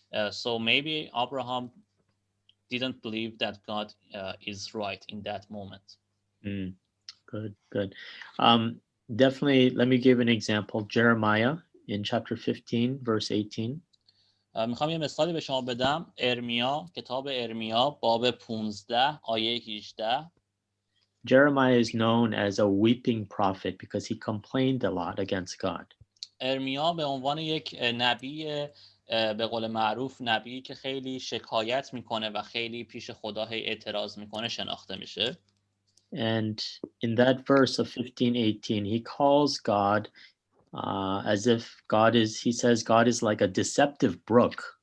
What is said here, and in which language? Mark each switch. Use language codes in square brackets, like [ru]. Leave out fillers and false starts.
[en] So maybe Abraham didn't believe that God is right in that moment. Good. Definitely, let me give an example. Jeremiah in chapter 15, verse 18. [fa] میخوام یه مثالی به شما بدم. ارمیا، کتاب ارمیا باب 15 آیه 18. [en] Jeremiah is known as a weeping prophet because he complained a lot against God. [fa] ارمیا به عنوان یک نبی به قول معروف نبی که خیلی شکایت میکنه و خیلی پیش خدا اعتراض میکنه شناخته میشه. [en] And in that verse of 15:18, he calls God as if he says God is like a deceptive brook.